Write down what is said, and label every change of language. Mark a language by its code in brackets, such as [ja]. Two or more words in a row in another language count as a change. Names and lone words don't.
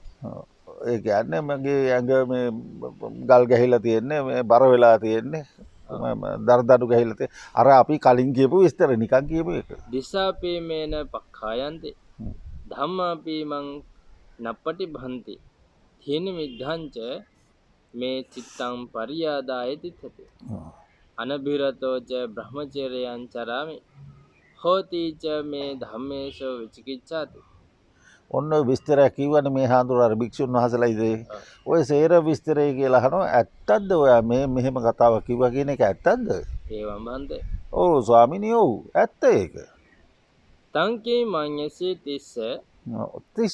[si] ඒ කියන්නේ මගේ ඇඟ මේ ගල් ගැහිලා තියෙන්නේ මේ බර වෙලා තියෙන්නේ දරදඩු ගැහිලා තියෙන්නේ. අර අපි කලින් කියපු විස්තර නිකන් කියපු එක. [pi] දිසාපේ මේන පක්ඛායන්ති ධම්මාපි මං නප්පටි භන්ති තීන මිද්ධංච මේ චිත්තං පරියාදාය තිත්තති. අනබිරතෝ ච බ්‍රහ්මචර්යයන් චරාමි හෝති ච මේ ධම්මේසු විචිකිච්ඡාති. [si] ඔන්න විස්තරය කිව්වනේ මේ හාමුදුරුවෝ අර භික්ෂුන් වහන්සේලා ඉතින් ඔය සේර විස්තරය කියලා අහනවා ඇත්තක්ද ඔයා මේ මෙහෙම කතාවක් කිව්වා කියන එක ඇත්තක්ද? [pi] ඒවම් බන්තේ. [si] ඔව් ස්වාමිනී ඔව් ඇත්ත ඒක. [pi] තංකේ මඤ්ඤසී තිස්ස